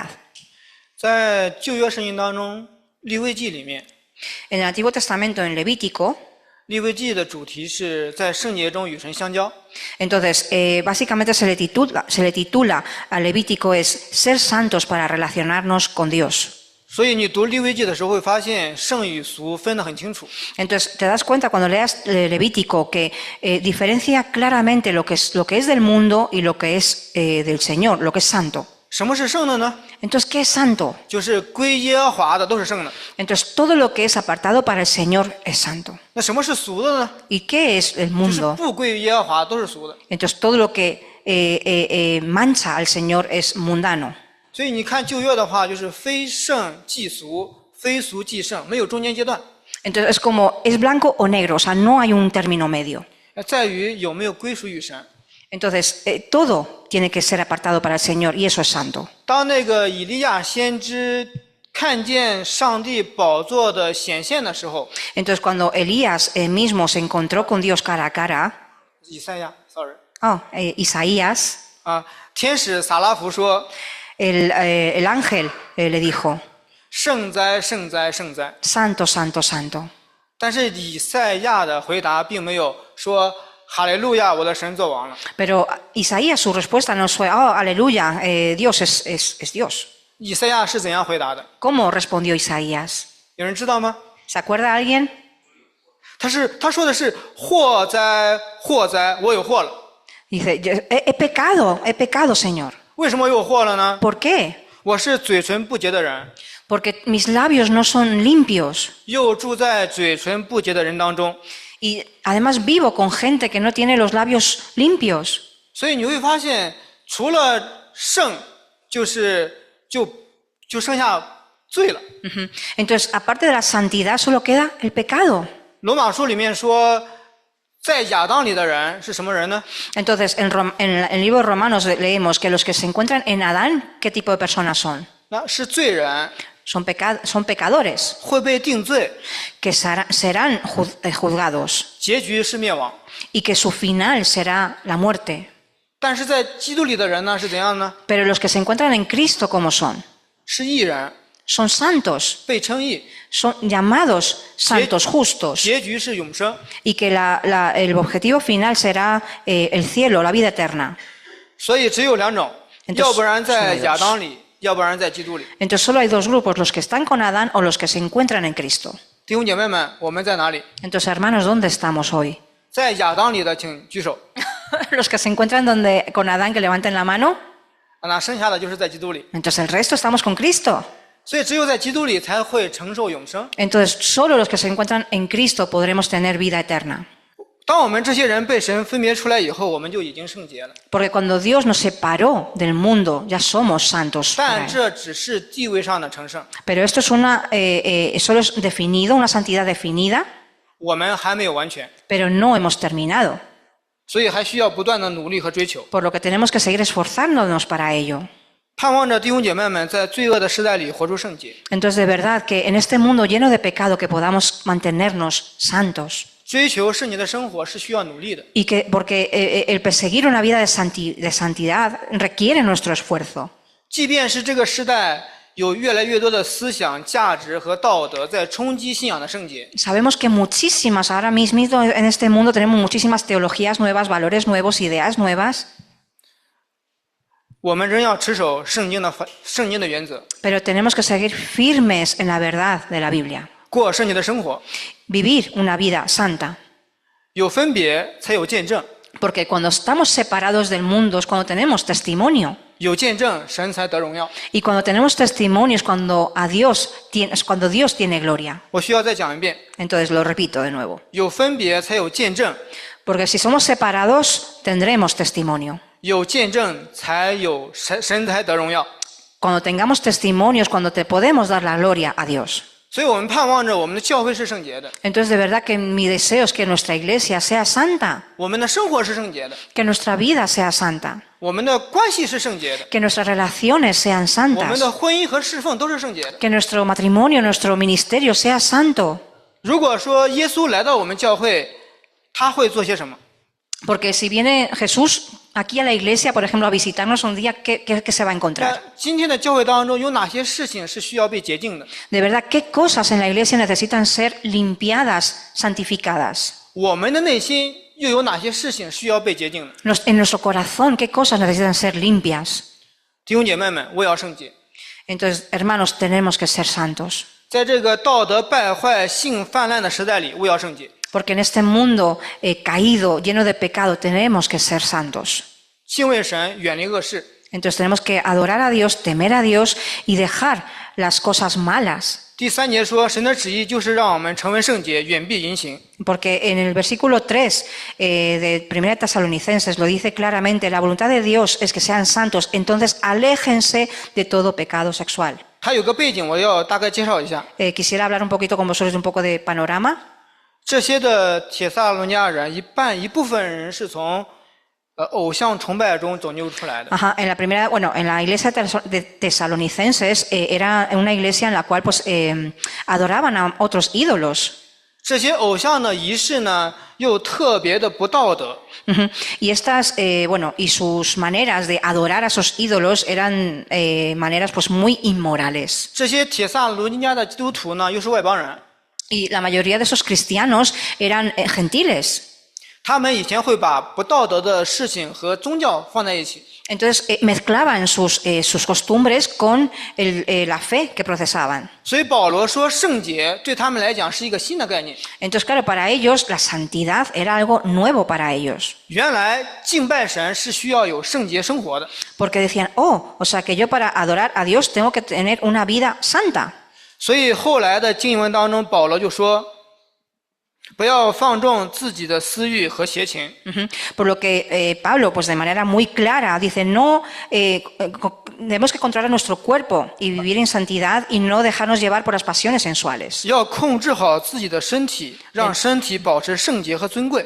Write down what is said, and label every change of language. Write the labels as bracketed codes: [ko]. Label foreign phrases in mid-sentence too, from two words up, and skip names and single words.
[zh] 在旧约圣经当中，利未记里面， [es] En el Antiguo Testamento, en Levítico, [zh] 利未记的主题是在圣洁中与神相交。 [es] entonces, básicamente se le titula a Levítico es ser santos para relacionarnos con Dios. [zh] 所以你读利未记的时候会发现圣与俗分得很清楚。 [es] Entonces, te das cuenta cuando leas Levítico que diferencia claramente lo que es del mundo y lo que es del Señor, lo que es santo. [zh] 什么是圣的呢？ [es] Entonces, ¿qué es santo? [zh] 就是归耶和华的都是圣的。 [es] Entonces, todo lo que es apartado para el Señor es santo. [zh] 那什么是俗的呢？ [es] ¿Y qué es el [zh] 就是 [es] mundo? [zh] 不归于耶和华都是俗的。 [es] Entonces, todo lo que mancha al Señor es mundano. [zh] 所以你看旧约的话，就是非圣即俗，非俗即圣，没有中间阶段。 [es] Entonces, es como, es blanco o negro, o sea, no hay un término medio. [zh] 在于有没有归属于神。 [es] Entonces, todo tiene que ser apartado para el Señor y eso es santo. [zh] 当那个以利亚先知看见上帝宝座的显现的时候， [es] Entonces, cuando Elías mismo se encontró con Dios cara a cara, [zh] 以赛亚 ，sorry， [es] Isaías, [zh] 天使撒拉弗说 [es] el ángel le dijo, [zh] 圣哉，圣哉，圣哉。 [es] Santo, santo, santo. [zh] 但是以赛亚的回答并没有说哈利路亚，我的神作王了。 [es] Pero Isaías, su respuesta no fue, oh, aleluya, Dios es Dios. [zh] 以赛亚是怎样回答的？ [es] ¿Cómo respondió Isaías? [zh] 有人知道吗？ [es] ¿Se acuerda alguien? [zh] 他说的是祸哉，祸哉，我有祸了。 [es] Dice, he pecado, Señor. [zh] 为什么有祸了呢？ [es] ¿Por qué? [zh] 我是嘴唇不洁的人， [es] Porque mis labios no son limpios [zh] 又住在嘴唇不洁的人当中。 [es] Y además vivo con gente que no tiene los labios limpios. [zh] 所以你会发现，除了圣，就剩下罪了。 Ujú. [es] Entonces, aparte de la santidad, solo queda el pecado. [zh] 罗马书里面说，在亚当里的人是什么人呢？ [es] Entonces, en el libro de Romanos leemos que los que se encuentran en Adán, ¿qué tipo de personas son? [zh] 那是罪人， [es] Son pecadores [zh] 会被定罪， [es] que serán juzgados [zh] 结局是灭亡。 [es] y que su final será la muerte. [zh] 但是在基督里的人呢，是怎样呢？ [es] Pero los que se encuentran en Cristo, ¿cómo son? [zh] 是义人， [es] Son santos, [zh] 被称义， [es] son llamados santos justos [zh] 结局是永生。 [es] y que el objetivo final será el cielo, la vida eterna. [zh] 所以只有两种， [es] Entonces, [zh] 要不然在 [es] solo [zh] 亚 [es] dos. [zh] 当里，要不然在基督里。 [es] Entonces solo hay dos grupos, los que están con Adán o los que se encuentran en Cristo. [zh] 弟兄姐妹们，我们在哪里？ [es] Entonces, hermanos, ¿dónde estamos hoy? [zh] 在亚当里的，请举手。 [es] Los que se encuentran con Adán, que levanten la mano. [zh] 那剩下的就是在基督里。 [es] Entonces el resto estamos con Cristo. [zh] 所以只有在基督里才会承受永生。 [es] Entonces solo los que se encuentran en Cristo podremos tener vida eterna. [zh] 当我们这些人被神分别出来以后，我们就已经圣洁了。 [es] Porque cuando Dios nos separó del mundo, ya somos santos. [zh] 但这只是地位上的成圣， [es] Pero esto es solo es definido, una santidad definida, [zh] 我们还没有完全， [es] pero no hemos terminado. [zh] 所以还需要不断的努力和追求。 [es] Por lo que tenemos que seguir esforzándonos para ello. [zh] 盼望着弟兄姐妹们在罪恶的时代里活出圣洁。 [es] Entonces, de verdad, que en este mundo lleno de pecado que podamos mantenernos santos. [zh] 追求圣洁的生活是需要努力的。 [es] Y porque el perseguir una vida de santidad requiere nuestro esfuerzo. [zh] 即便是这个时代有越来越多的思想、价值和道德在冲击信仰的圣洁， [es] Sabemos que ahora mismo en este mundo tenemos muchísimas teologías nuevas, valores nuevos, ideas nuevas, [zh] 我们仍要持守圣经的原则， [es] pero tenemos que seguir firmes en la verdad de la Biblia. [zh] 过圣洁的生活。 [es] Vivir una vida santa. [zh] 有分别才有见证， [es] Porque cuando estamos separados del mundo es cuando tenemos testimonio. [zh] 有见证神才得荣耀。 [es] Y cuando tenemos testimonios, cuando Dios tiene gloria. [zh] 我需要再讲一遍， [es] Entonces lo repito de nuevo. [zh] 有分别才有见证， [es] Porque si somos separados, tendremos testimonio. [zh] 有见证才有神才得荣耀。 [es] Cuando tengamos testimonios, cuando te podemos dar la gloria a Dios. [zh] 所以我们盼望着我们的教会是圣洁的， [es] Entonces, de verdad que mi deseo es que nuestra iglesia sea santa, [zh] 我们的生活是圣洁的， [es] que nuestra vida sea santa, [zh] 我们的关系是圣洁的， [es] que nuestras relaciones sean [zh] 我们 [es] santas, [zh] 的婚姻和侍奉都是圣洁的。 [es] que nuestro matrimonio, nuestro ministerio sea santo. [zh] 如果说耶稣来到我们教会，他会做些什么？ [es] Porque si viene Jesús aquí a la iglesia, por ejemplo, a visitarnos un día, ¿qué se va a [zh] 那 [es] encontrar? [zh] 今天的教会当中有哪些事情是需要被洁净的？ [es] De verdad, ¿qué cosas en la iglesia necesitan ser limpiadas, santificadas? [zh] 我们的内心又有哪些事情需要被洁净的？ [es] En nuestro corazón, ¿qué cosas necesitan ser limpias? [zh] 弟兄姐妹们，我也要圣洁。 [es] Entonces, hermanos, tenemos que ser santos. [zh] 在这个道德败坏、性泛滥的时代里，我也要圣洁。 [es] Porque en este mundo caído, lleno de pecado, tenemos que ser santos. [zh] 敬畏神，远离恶事。 [es] Entonces tenemos que adorar a Dios, temer a Dios y dejar las cosas malas. [zh] 第3节说，神的旨意就是让我们成为圣洁，远避淫行。 [es] Porque en el versículo 3 de 1 Tesalonicenses lo dice claramente, la voluntad de Dios es que sean santos, entonces aléjense de todo pecado sexual. [zh] 还有个背景，我要大概介绍一下。 [es] Quisiera hablar un poquito con vosotros de un poco de panorama. [zh] 这些的帖撒罗尼迦人，一部分人是从偶像崇拜中拯救出来的。 [es] Ajá, en la iglesia de Tesalonicenses era una iglesia en la cual pues adoraban a otros ídolos. [zh] 这些偶像的仪式呢，又特别的不道德。 [es] Y y sus maneras de adorar a esos ídolos eran maneras pues muy inmorales. [zh] 这些帖撒罗尼迦的基督徒呢，又是外邦人。 [es] Y la mayoría de esos cristianos eran gentiles. [zh] 他们以前会把不道德的事情和宗教放在一起。 [es] Entonces mezclaban sus costumbres con la fe que profesaban. [zh] 所以保罗说，圣洁对他们来讲是一个新的概念。 [es] Entonces, claro, para ellos la santidad era algo nuevo para ellos. [zh] 原来敬拜神是需要有圣洁生活的。 [es] Porque decían, o sea que yo para adorar a Dios tengo que tener una vida santa. [zh] 所以后来的经文当中，保罗就说， 不要放纵自己的私欲和邪情。 [es] Por lo que Pablo, pues de manera muy clara, dice, no, tenemos que controlar nuestro cuerpo y vivir en santidad y no dejarnos llevar por las pasiones sensuales. [zh] 要控制好自己的身体，让身体保持圣洁和尊贵，